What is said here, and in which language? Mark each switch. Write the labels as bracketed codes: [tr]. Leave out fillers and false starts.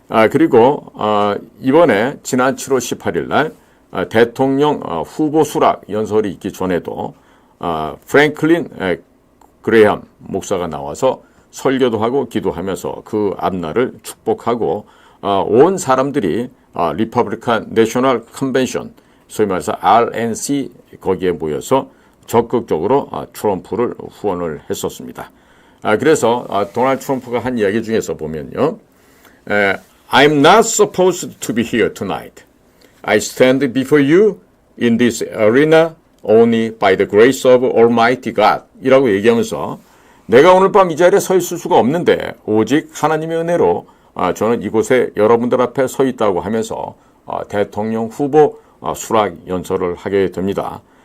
[ko] 그리고 이번에 지난 7월 18일 날 대통령 후보 수락 연설이 있기 전에도 프랭클린 그레이엄 목사가 나와서 설교도 하고 기도하면서 그 앞날을 축복하고 온 사람들이 리퍼블리칸 내셔널 컨벤션, 소위 말해서 RNC 거기에 모여서 적극적으로 트럼프를 후원을 했었습니다. 그래서 도널드 트럼프가 한 이야기 중에서 보면요. [en] I'm not supposed to be here tonight. I stand before you in this arena only by the grace of Almighty God [ko] 이라고 얘기하면서 내가 오늘 밤 이 자리에 서 있을 수가 없는데 오직 하나님의 은혜로 저는 이곳에 여러분들 앞에 서 있다고 하면서 대통령 후보 수락 연설을 하게 됩니다.